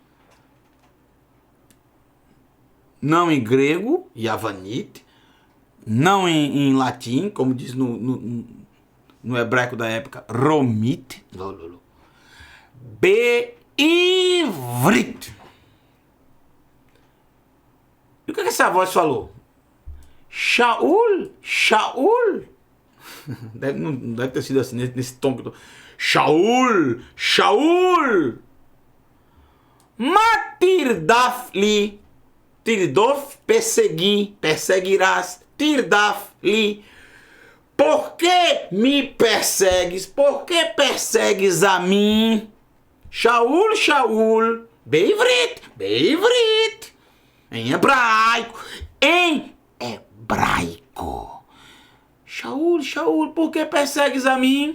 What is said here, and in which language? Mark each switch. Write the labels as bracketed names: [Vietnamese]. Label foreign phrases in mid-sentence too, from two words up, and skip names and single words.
[Portuguese] Não em grego, yavanit, não em latim, como diz no hebraico da época, romit, beivrit. E o que essa voz falou? Shaul. Não deve ter sido assim, nesse tom que eu tô. Shaul. [Hebrew] מה תרדף לי. [Portuguese] Tirdof, perseguirás. [Hebrew] תרדף לי. [Portuguese] Por que me persegues? Por que persegues a mim? Shaul. Beivrit. Em hebraico. Shaul, por que persegues a mim?